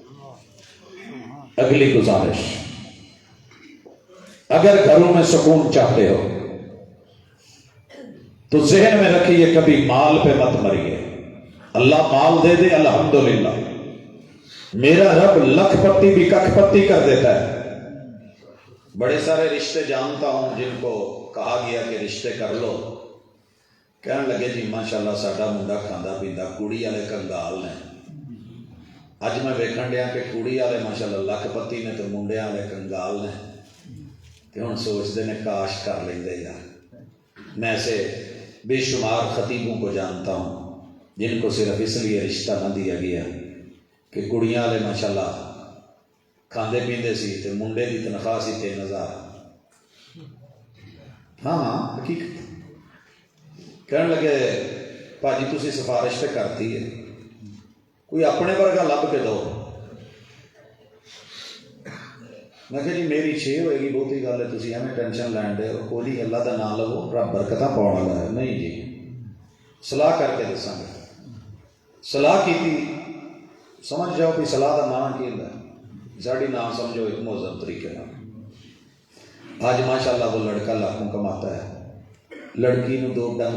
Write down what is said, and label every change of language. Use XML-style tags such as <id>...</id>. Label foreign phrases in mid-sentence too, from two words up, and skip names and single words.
<ur>اگلی گزارش اگر گھروں میں سکون چاہتے ہو تو ذہن میں رکھیے کبھی مال پہ مت مریے اللہ مال دے دے الحمدللہ میرا رب لکھ پتی بھی ککھ پتی کر دیتا ہے بڑے سارے رشتے جانتا ہوں جن کو کہا گیا کہ رشتے کر لو کہنے لگے جی</ur> <pa>ماشاءاللہ ساڈا منڈا کھاندا پیندا کڑی والے کنگال نے اج میں ویکھن ڈیا کہ کڑی والے ماشاءاللہ لکھ پتی نے تو منڈے والے کنگال نے کہ ہن سوچتے ہیں کاش کر لیندے یار</pa> <ur>میں ایسے بے شمار خطیبوں کو جانتا ہوں جن کو صرف اس لیے رشتہ نہ دیا گیا کہ</ur> <pa>کڑیاں والے ماشاءاللہ کھاندے پیندے سی تے منڈے کی تنخواہ سی 3000 ہاں حقیقت کہنے لگے بھاجی تسی سفارش تے کرتی ہے کوئی اپنے ورگا لب کے دو میں کہ جی میری 6 ہوئے گی بہتی گل ہے تسی ایویں ٹینشن لین دے کوئی نہیں اللہ دا نام لو رب برکتاں پاؤن والا ہے نہیں جی صلاح کر کے دساں گے صلاح کی سمجھ جاؤ کہ صلاح دا معنی کی ہوندا ہے ساڈی نام سمجھو ایک مہذب طریقے نال</pa> <ur>آج ماشاءاللہ وہ لڑکا لاکھوں کماتا ہے</ur> <pa>لڑکی نو 2 ڈنگ</pa>